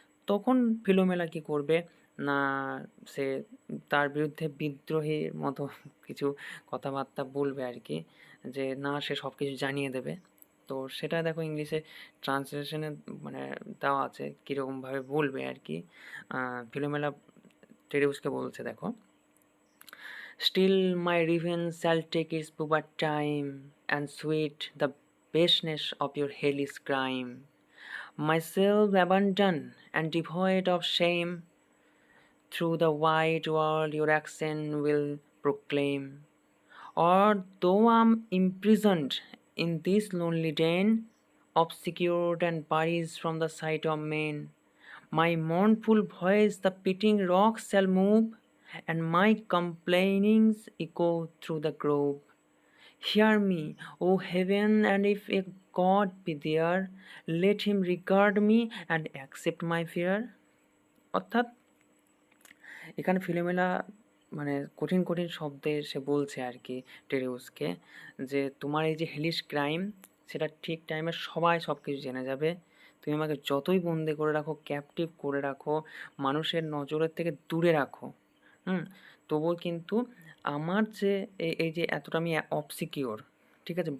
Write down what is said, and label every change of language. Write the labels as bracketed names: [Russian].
[Bangla] তখন ফিলোমেলা কী করবে না, সে তার বিরুদ্ধে বিদ্রোহীর মতো কিছু কথাবার্তা বলবে আর কি, যে না সে সব কিছু জানিয়ে দেবে। তো সেটা দেখো ইংলিশে ট্রান্সলেশনে মানে দেওয়া আছে কীরকমভাবে বলবে আর কি। ফিলোমেলা টেরিউসকে বলছে দেখো, [English] Still my revenge shall take its proper time, and sweet the baseness of your hellish crime. Myself abandoned and devoid of shame, through the wide world your accent will proclaim. Or though I'm imprisoned in this lonely den, obscured and buried from the sight of men, my mournful voice the pitying rocks shall move, and my complainings echo through the grove. Hear me, O heaven, and if a God be there, let him regard me and accept my fear. [Bangla] অর্থাৎ এখানে ফিলোমেলা মানে কঠিন কঠিন শব্দে সে বলছে আর কি টেরিউসকে, যে তোমার এই যে হেলিশ ক্রাইম সেটা ঠিক টাইমে সবাই সব কিছু জেনে যাবে। তুমি আমাকে যতই বন্দি করে রাখো, ক্যাপটিভ করে রাখো, মানুষের নজরের থেকে দূরে রাখো, তবুও কিন্তু আমার যে এই যে এতটা আমি অবসিকিওর, ঠিক আছে?